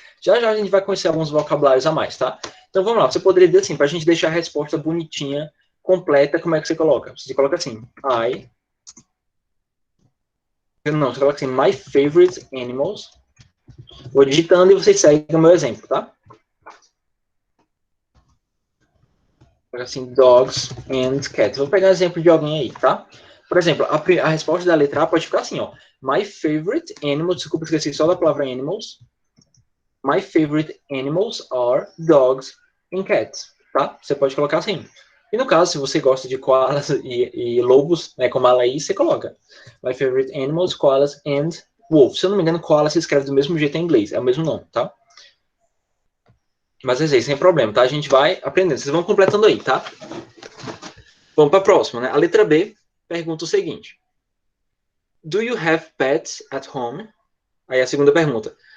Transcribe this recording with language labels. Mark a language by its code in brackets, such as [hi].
[pt] Já já a gente vai conhecer alguns vocabulários a mais, tá? Então vamos lá, você poderia dizer assim, para a gente deixar a resposta bonitinha, completa, como é que você coloca? Você coloca assim, você coloca assim, [en] my favorite animals. [pt] Vou digitando e vocês seguem o meu exemplo, tá? Coloca assim, [en] dogs and cats. [pt] Vou pegar exemplo de alguém aí, tá? Por exemplo, a resposta da letra A pode ficar assim, ó. [en] My favorite animals, [pt] desculpa, esqueci só da palavra animals. [en] My favorite animals are dogs and cats, [pt] tá? Você pode colocar assim. E no caso, se você gosta de koalas e lobos, né, como a Laís, você coloca. [en] My favorite animals, koalas and wolves. [pt] Se eu não me engano, koala se escreve do mesmo jeito em inglês, é o mesmo nome, tá? Mas é sem problema, tá? A gente vai aprendendo. Vocês vão completando aí, tá? Vamos para a próxima, né? A letra B pergunta o seguinte. [en] Do you have pets at home? [pt] Aí a segunda pergunta.